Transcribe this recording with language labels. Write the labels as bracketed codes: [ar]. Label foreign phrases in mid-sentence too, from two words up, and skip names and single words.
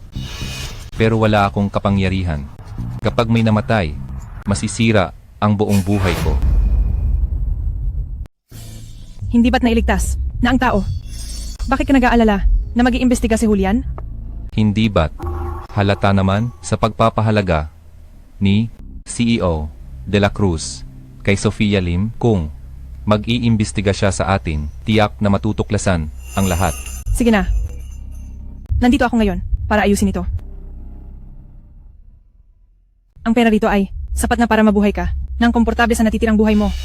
[tl] Pero wala akong kapangyarihan. Kapag may namatay, masisira ang buong buhay ko. Hindi ba't nailigtas na ang tao? Bakit ka nag-aalala na mag-iimbestiga si Julian? Hindi ba't halata naman sa pagpapahalaga ni CEO de la Cruz kay Sofia Lim kung mag-iimbestiga siya sa atin, tiyak na matutuklasan ang lahat. Sige na. Nandito ako ngayon para ayusin ito. Ang pera dito ay sapat na para mabuhay ka ng komportable sa natitirang buhay mo.